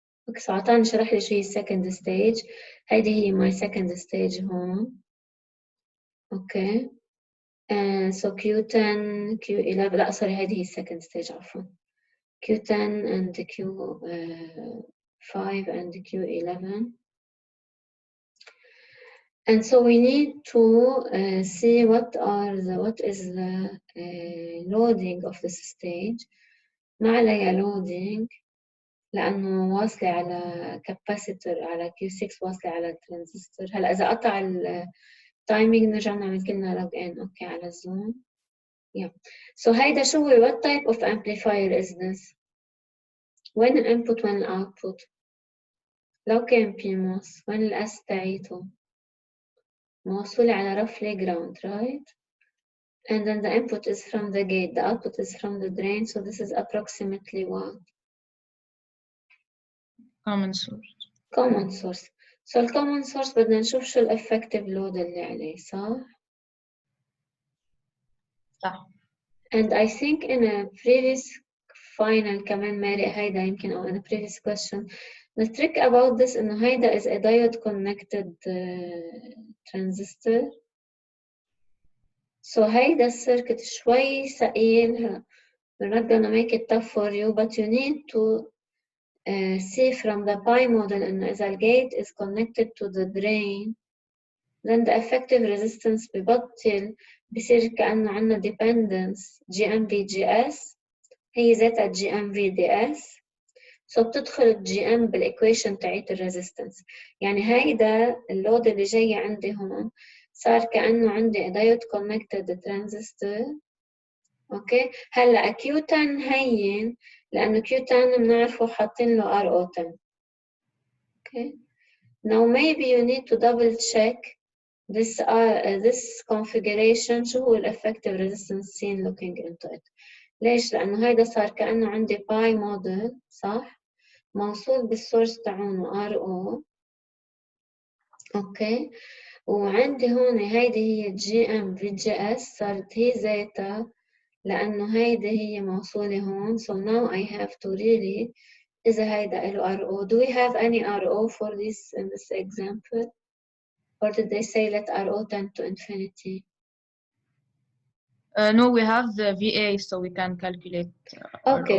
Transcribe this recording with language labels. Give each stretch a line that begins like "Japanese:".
English: Okay, so
Arabic: عطاني شرح لي شو هي
English: second stage.
Arabic: هيدي هي
English: my second stage
Arabic: هون.
English: Okay. So Q10, Q11
Arabic: لا
English: sorry
Arabic: هيدي هي
English: second stage
Arabic: عفوا.
English: Q10 and Q5 and Q11. And so we need to see what is the loading of this stage.
Arabic: ما عليها loading لأنه واصلة على capacitor على Q6 واصلة على transistor. هلا إذا قطع التايمينج نرجع نعمل كلنا log in أوكي على الزوم.
English: Yeah. So
Arabic: هيدا شو هو
English: what type of amplifier is this؟
Arabic: وين الانبوت وين الاوتبوت؟ لو كان PMOS وين الاس تاعيته؟ موصولة على
English: roughly ground, right? And then the input is from the gate, the output is from the drain, so this is approximately what? Common source. Common source. So the common source
Arabic: بدنا نشوف شو ال
English: effective load
Arabic: اللي عليه, صح؟ صح.
English: And I think in a previous final
Arabic: كمان مارق هيدا يمكن أو
English: in a previous question the trick about this
Arabic: إنه هيدا
English: is a diode connected transistor.
Arabic: So هيدا السيركت شوي ثقيل. We're not gonna make it tough for you, but you need to see from the pi model إنه إذا ال gate is connected to the drain then the effective resistance ببطل بصير كأنه عنا dependence GM/VGS هي ذاتها GM/VDS.
English: So
Arabic: بتدخل ال GM بالإيكويشن تاعت الريزيستنس. يعني هيدا اللود اللي جاي عندي هون صار كأنه عندي
English: diode connected transistor.
Arabic: اوكي هلا Q10 هين لأنه Q10 بنعرفه حاطين له RO10.
English: Okay. Now maybe you need to double check this configuration
Arabic: شو هو ال
English: effective resistance seen looking into it.
Arabic: ليش؟ لأنه هيدا صار كأنه عندي باي موديل صح؟ موصول بالسورس تاعونه RO. اوكي وعندي هون هيدي هي GM/VGS صارت هي ذاتها لأنه هيدي هي موصولة هون.
English: So now I have to really
Arabic: إذا هيدا إله
English: RO. Do we have any RO for this in this example? Or did they say let RO tend to infinity? No, we have the VA, so we can calculate Okay,